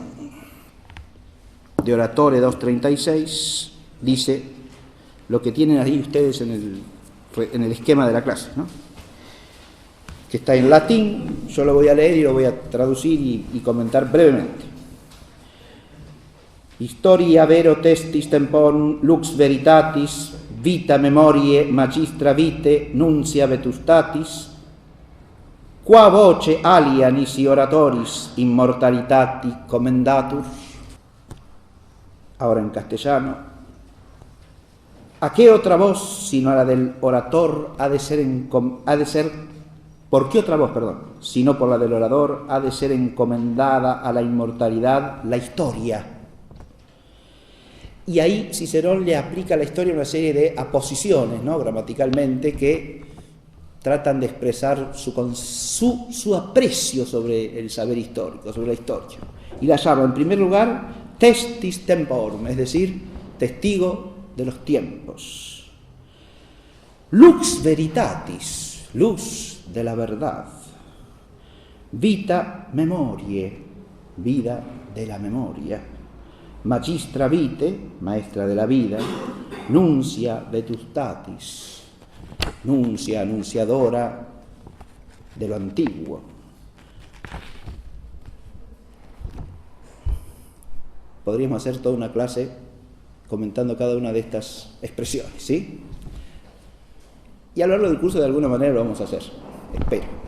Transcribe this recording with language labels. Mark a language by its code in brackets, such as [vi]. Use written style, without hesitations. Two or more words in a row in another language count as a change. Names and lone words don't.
[es] De Oratore 2.36 dice lo que tienen ahí ustedes en el esquema de la clase, ¿no? Que está en latín, yo lo voy a leer y lo voy a traducir y comentar brevemente. [la] Historia vero testis temporum lux veritatis vita memorie magistra vitae nuncia vetustatis qua voce alia nisi oratoris immortalitati commendatur. [es] Ahora en castellano. ¿A qué otra voz sino a la del orator ¿por qué otra voz, sino por la del orador ha de ser encomendada a la inmortalidad la historia? Y ahí Cicerón le aplica a la historia una serie de aposiciones, ¿no?, gramaticalmente, que tratan de expresar su aprecio sobre el saber histórico, sobre la historia. Y la llama, en primer lugar, [la] testis temporum, [es] es decir, testigo de los tiempos. [la] Lux veritatis, [es] luz de la verdad. [la] Vita memorie, [es] vida de la memoria. [la] Magistra vitae, [es] maestra de la vida. [la] Nuncia vetustatis, [es] nuncia, anunciadora de lo antiguo. Podríamos hacer toda una clase comentando cada una de estas expresiones, ¿sí? Y a lo largo del curso de alguna manera lo vamos a hacer, espero.